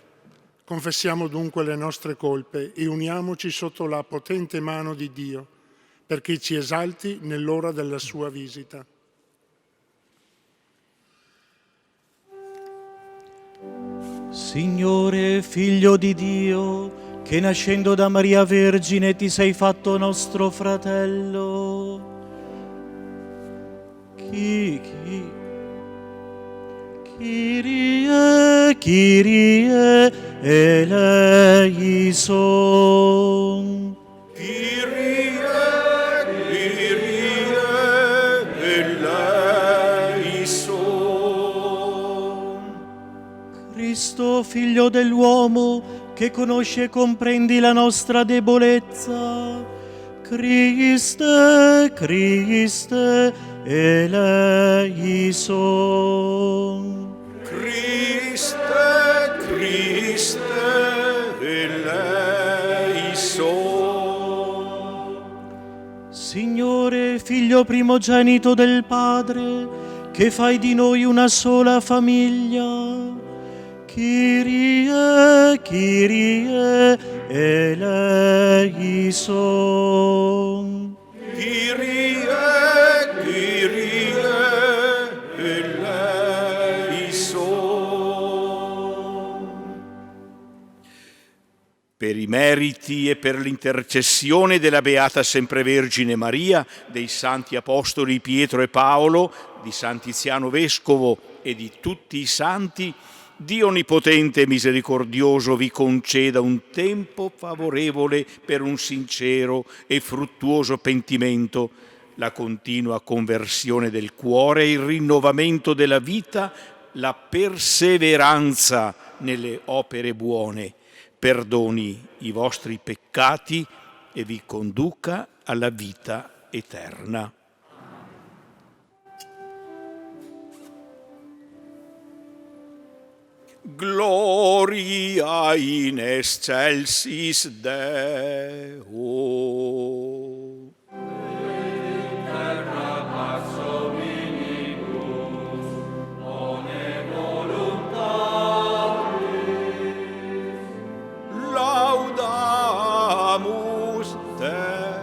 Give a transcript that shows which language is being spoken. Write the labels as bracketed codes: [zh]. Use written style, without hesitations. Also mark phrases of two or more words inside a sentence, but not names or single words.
[it] Confessiamo dunque le nostre colpe e uniamoci sotto la potente mano di Dio, perché ci esalti nell'ora della sua visita. Signore, Figlio di Dio, che nascendo da Maria Vergine ti sei fatto nostro fratello. [el] Kyrie, Kyrie, eleison. Kyrie, Kyrie, eleison. [it] Cristo, Figlio dell'uomo, che conosci e comprendi la nostra debolezza. [el] Christe, Christe, eleison. Christe, Christe, eleison. [it] Signore, Figlio primogenito del Padre, che fai di noi una sola famiglia. [el] Kyrie, Kyrie, eleison. Kyrie, Kyrie, eleison. [it] Per i meriti e per l'intercessione della Beata Semprevergine Maria, dei Santi Apostoli Pietro e Paolo, di San Tiziano Vescovo e di tutti i Santi, Dio Onnipotente e Misericordioso vi conceda un tempo favorevole per un sincero e fruttuoso pentimento, la continua conversione del cuore, il rinnovamento della vita, la perseveranza nelle opere buone, perdoni i vostri peccati e vi conduca alla vita eterna. [la] Gloria in excelsis Deo. Laudamus Te.